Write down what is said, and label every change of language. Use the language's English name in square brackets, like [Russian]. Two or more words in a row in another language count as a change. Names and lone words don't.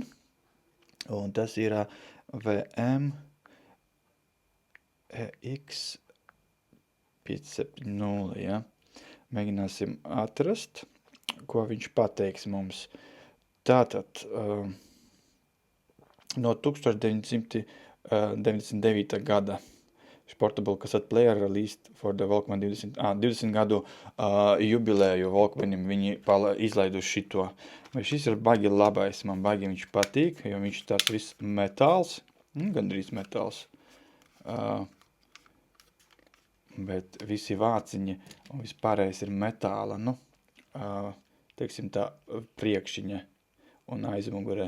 [Latvian] Un tas ir VM X570, ja. Mēģināsim atrast, ko viņš pateiks mums. Tātad... No 1999. Gada [English] Portable cassette player released for the Walkman [Latvian] 20 gadu jubilēju Walkmanim viņi izlaiduši šito. Vai šis ir baigi labais, man baigi viņš patīk, jo viņš tāds viss metāls, gandrīz metāls, bet visi vāciņi un vispārējais ir metāla, nu, teiksim tā, priekšiņa un aizmugurē.